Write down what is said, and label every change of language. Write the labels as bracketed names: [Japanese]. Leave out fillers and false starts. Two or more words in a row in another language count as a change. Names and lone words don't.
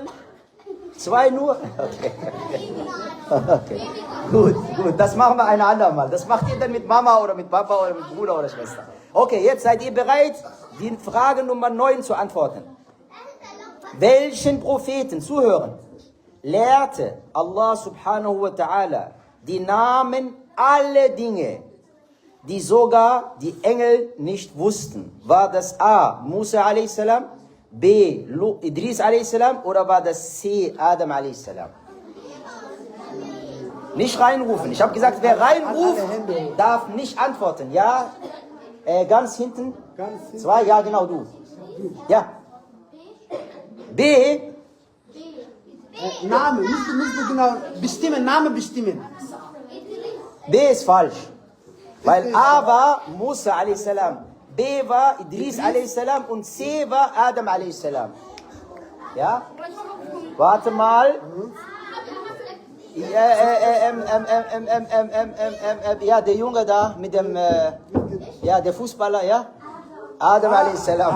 [German] 2 nur? Okay. Okay. Gut. Das machen wir ein andermal. Das macht ihr dann mit Mama oder mit Papa oder mit Bruder oder Schwester. Okay, jetzt seid ihr bereit, die Frage Nummer 9 zu antworten. Welchen Propheten, zuhören, lehrte Allah [Arabic] سبحانه وتعالى [German] die Namen aller Dinge, die sogar die Engel nicht wussten? War das A, Musa a.s., B, Idris a.s. oder war das C, Adam a.s.? Nicht reinrufen. Ich habe gesagt, wer reinruft, darf nicht antworten. Ja, ganz hinten. 2, ja genau, du. Ja. B. Name, musst du genau bestimmen, Name bestimmen. B ist falsch. Weil A war Musa a.s., B war Idris a.s. und C war Adam a.s. Ja? Warte mal. Ja, der Junge da mit dem, ja, der Fußballer, ja? Adam a.s.